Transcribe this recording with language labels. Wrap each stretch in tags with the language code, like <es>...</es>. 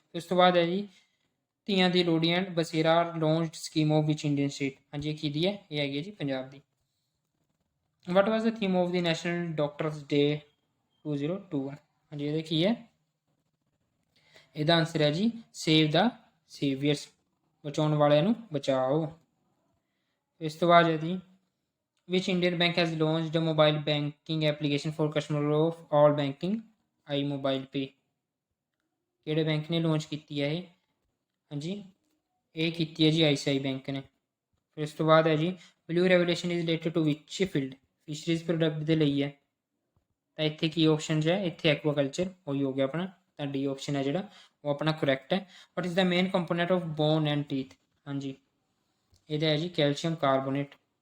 <pa>ਉਸ ਤੋਂ ਬਾਅਦ ਹੈ ਜੀ ਧੀਆਂ ਦੀ Lohri and ਬਸੇਰਾ</pa> <en>launched scheme of which Indian state,</en> <pa>ਹਾਂਜੀ ਇਹ ਕਿਹਦੀ ਹੈ? ਇਹ ਹੈਗੀ ਹੈ ਜੀ ਪੰਜਾਬ ਦੀ।</pa> <en>what was the theme of the national doctors day 2021,</en> <pa>ਹਾਂਜੀ ਇਹਦੇ ਕੀ ਹੈ? ਇਹਦਾ ਆਨਸਰ ਹੈ ਜੀ</pa> <en>save the saviours,</en> <pa>ਬਚਾਉਣ ਵਾਲਿਆਂ ਨੂੰ ਬਚਾਓ। ਇਸ ਤੋਂ ਬਾਅਦ ਹੈ ਜੀ</pa> <en>which Indian bank has launched a mobile banking application for customer of all banking iMobile Pay,</en> <pa>ਕਿਹੜੇ ਬੈਂਕ ਨੇ ਲਾਂਚ ਕੀਤੀ ਹੈ ਇਹ? ਹਾਂਜੀ ਇਹ ਕੀਤੀ ਹੈ ਜੀ ICICI ਬੈਂਕ ਨੇ। ਫਿਰ ਇਸ ਤੋਂ ਬਾਅਦ ਹੈ ਜੀ</pa> <en>blue revolution is related to which field,</en> <pa>ਫਿਸ਼ਰੀਜ਼ product ਦੇ ਲਈ ਹੈ, ਤਾਂ ਇੱਥੇ ਕੀ ਆਪਸ਼ਨ ਹੈ? ਇੱਥੇ ਐਕਵਾਕਲਚਰ, ਉਹੀ ਹੋ ਗਿਆ ਆਪਣਾ, ਤਾਂ ਡੀ ਆਪਸ਼ਨ ਹੈ ਜਿਹੜਾ ਉਹ ਆਪਣਾ ਕਰੈਕਟ ਹੈ।</pa> <en>what is the main component of bone and teeth,</en> <pa>ਹਾਂਜੀ ਇਹਦਾ ਹੈ ਜੀ</pa> <en>Calcium carbonate.</en>